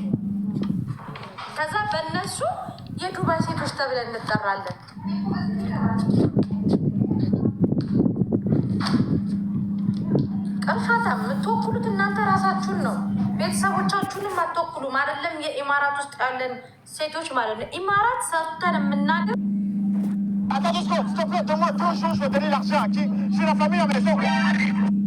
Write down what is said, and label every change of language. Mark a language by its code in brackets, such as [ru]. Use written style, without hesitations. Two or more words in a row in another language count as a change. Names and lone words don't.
[am] ከዛ በእነሱ የዱባይ ሴቶች ተብለን እንጠራለን። ቅርሻታ የምትወክሉት እናንተ ራሳችሁን ነው። ቤተሰቦቻችሁንም አትወክሉም። አይደለም የኢማራት ውስጥ ያለን ሴቶች ማለት ነው። ኢማራት ሰርተን የምናገር [fr] Attends 2 secondes, s'il te plaît, donne-moi 2 jours, je vais donner l'argent à qui? J'ai la famille à la maison.